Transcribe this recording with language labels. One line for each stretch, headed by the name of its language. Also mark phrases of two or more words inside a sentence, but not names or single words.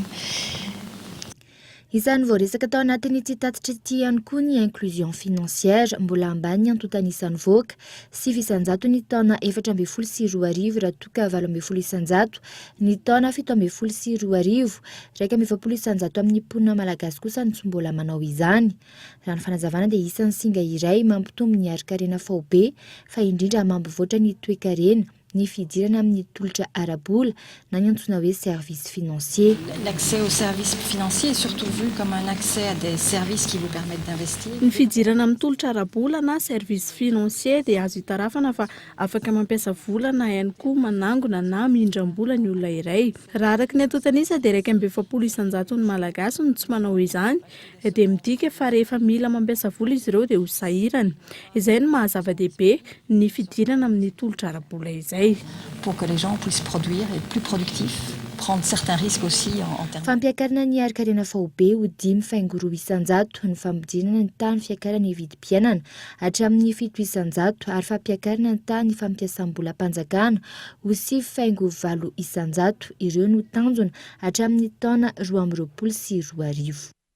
Malagasy: Isany voaresaka tao anatin'ity tatitra ity ihany koa ny
French: inclusion financière
Malagasy: mbola ambany antotany isan'ny voaka 9 isan-jato ny taona 14 raha toka 12 isan-jato ny taona 17 raika 20 isan-jato amin'ny mponina malagasy kosa ny tsy mbola manao izany. Raha ny fanazavana dia isan'ny singa iray mampitombo ny arikarena Vaovao fa indrindra mampivoatra ny toe-karena ny fidirana amin'ny tolotra arabola na ny antsoina hoe
French: service financier. L'accès aux services financiers est surtout vu comme un accès à des services qui vous permettent d'investir.
Malagasy: Ny fidirana amin'ny tolotra arabola na
French: service financier
Malagasy: dia azo hitarafana fa afaka mampiasa vola na ihany koa manangona na mindram-bola ny olona iray. Raha araka ny atotanisa dia 220 isan-jato ny malagasy no tsy manao izany dia midika fa rehefa mila mampiasa vola izy ireo dia ho sahirana. Izay no mahazava-dehibe ny fidirana amin'ny tolotra arabola izay.
French: Pour que les gens puissent produire et être plus productifs, prendre certains risques aussi en termes.
Malagasy: Fampiakarana ny arikarena faobe ho 5,4 isan-jato ny fampidirana ny tany fiakarana ny vidim-piainana hatramin'ny 7 isan-jato ary fampiakarana ny tany fampiasam-bola mpanjakana ho 5,8 isan-jato ireo no tanjona hatramin'ny taona 2020 sy 2020.